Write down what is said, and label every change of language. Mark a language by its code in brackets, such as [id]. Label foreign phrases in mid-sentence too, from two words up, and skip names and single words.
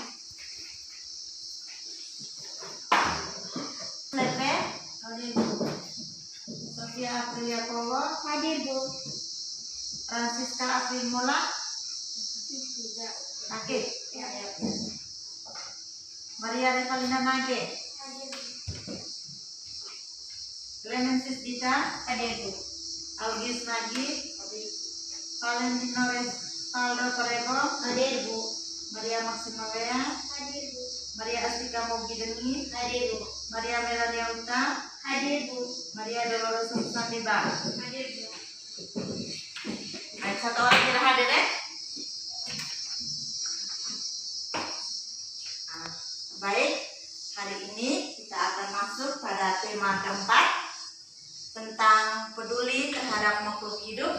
[id] Lepe, hadir Bu. Sofia Aprilia Kowo, Hadir, Bu. Francisca Afrimula, Tidak. Nage. Ya. Maria Revalina Nage, Hadir, Bu. Clemensis Dita, Hadir, Bu. Algis Nagi, Valentino Revaldo Torego, Hadir, Bu. Maria Maximawea, Hadir, Bu. Maria Astika Mogi Deni, Hadir, Bu. Maria Melania Uta, Hadir, Bu. Maria Dolores Santiba. Hadir, Bu. Baik, satu orang tidak hadir ya? Nah, baik, hari ini kita akan masuk pada tema keempat tentang peduli terhadap makhluk hidup.